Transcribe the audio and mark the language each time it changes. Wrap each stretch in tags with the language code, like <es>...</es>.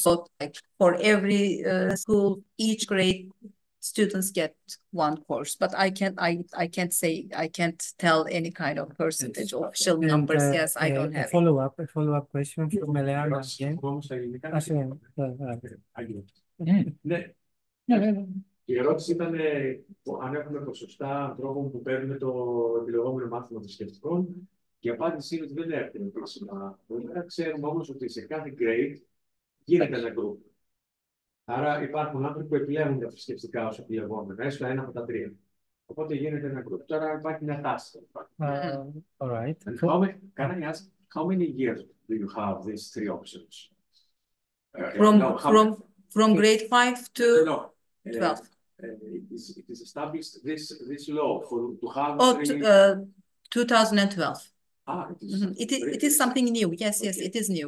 <en>So, like for every school, each grade students get one course. But I can't tell any kind of percentage or official numbers. Yes, I don't have. A follow-up question from Eleana again.</en> <el>Η ερώτηση ήταν αν έχουμε ποσοστά ανθρώπων που παίρνουν το επιλεγόμενο μάθημα θρησκευτικών και η απάντηση είναι ότι δεν έχουμε ποσοστά. Ξέρουμε όμως ότι σε κάθε grade γίνεται ένα group. Άρα υπάρχουν άνθρωποι που επιλέγουν τα θρησκευτικά ως επιλεγόμενα, έστω ένα από τα τρία. Οπότε γίνεται ένα group. Τώρα υπάρχει μια τάση.</el> <en>All right. Can I ask, how many years do you have these three options? From grade 5 to 12. It is established this law to have. 2012. It is something new. Yes, it is new.</en>